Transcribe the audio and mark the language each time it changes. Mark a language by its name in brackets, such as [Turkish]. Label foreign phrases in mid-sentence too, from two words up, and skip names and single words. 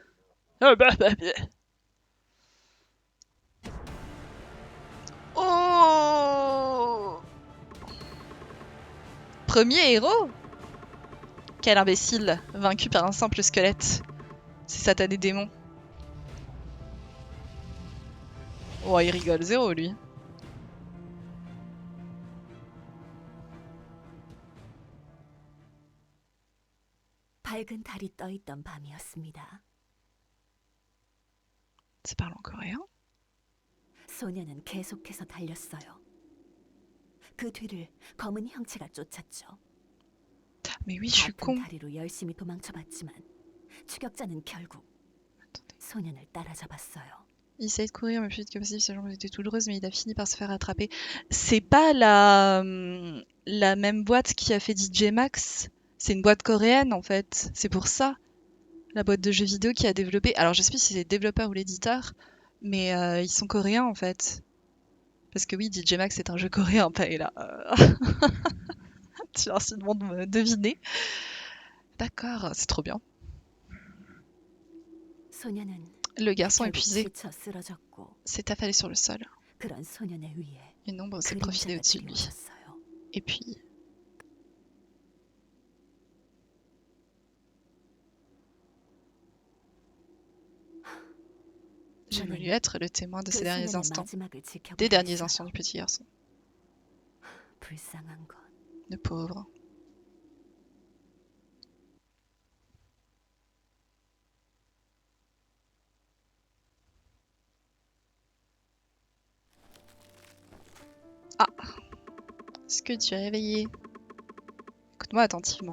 [French] Oh! Premier héros? Quel imbécile, vaincu par un simple squelette. Ces satanés démons. Oh, il rigole zéro, lui. [Korean] 밝은 달이 떠있던 밤이었습니다. [French] Ça parle en coréen? [Korean] 소녀는 계속해서 달렸어요. 그 뒤를 검은 형체가 쫓았죠. [French] Mais oui, je suis [Korean] 같은 [French] con. [Korean] 다리로 열심히 도망쳐봤지만 추격자는 결국 소년을 따라잡았어요. [French] Il essayait de courir le plus vite que possible, ses jambes étaient douloureuses, mais il a fini par se faire attraper. C'est pas la même boîte qui a fait DJ Max. C'est une boîte coréenne, en fait. C'est pour ça. La boîte de jeux vidéo qui a développé... Alors, je sais plus si c'est le développeur ou l'éditeur, mais ils sont coréens, en fait. Parce que oui, DJ Max c'est un jeu coréen, pas et là. Tu as incidemment de me deviner. D'accord, c'est trop bien. [Korean] 소녀는 [French] Le garçon [Korean] 결국 [French] épuisé [Korean] 지쳐 쓰러졌고 [French] s'est affalé sur le sol. [Korean] 그런 소년의 위에 [French] Une ombre s'est profilée [Korean] 그림자가 [French] au-dessus de lui. [Korean] 드리워졌어요. [French] Et puis... J'ai voulu être le témoin de ces derniers instants. Des derniers instants du petit garçon. [Korean] 불쌍한 건 [French] Le pauvre. Ah! Est-ce que tu es réveillé? Écoute-moi attentivement.